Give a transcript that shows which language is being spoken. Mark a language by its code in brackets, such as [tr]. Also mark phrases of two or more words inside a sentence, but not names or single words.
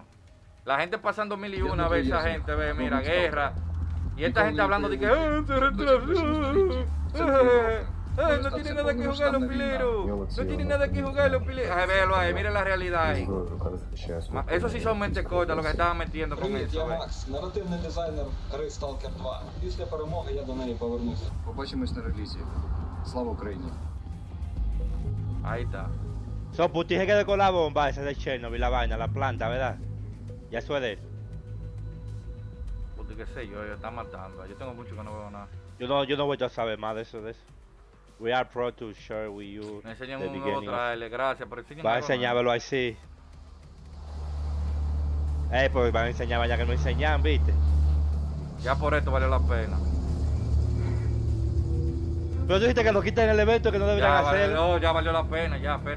[es] La gente pasando 1001 veces, esa gente, ve, mira, guerra. Y esta gente hablando de que se retrasó. No tiene nada que jugar los pileros. No tiene nada que jugar los pileros. Ay, véalo ahí, mire la realidad ahí. Eso sí son mentes cortas, lo que estaban metiendo con eso. [uk] Наративний дизайнер гри Stalker 2. Після перемоги я до неї повернуся. Побачимось на релізі. Слава Україні. [es] Ahí está. So, Putin se quedó con la bomba esa de Chernobyl, la vaina, la planta, ¿verdad? Ya eso es de él. Putin, qué sé yo, está matando. Yo tengo mucho que no veo nada. Yo no voy a saber más de eso. [en] We are proud to share with you. [es] Me enseñan un nuevo trailer, gracias por enseñarme. Va a enseñármelo así. Pues van a enseñar ya que no enseñan, ¿viste? Ya por esto valió la pena. Pero tú dijiste que lo quiten en el evento que no deberían hacerlo. No, ya valió la pena, ya, espera.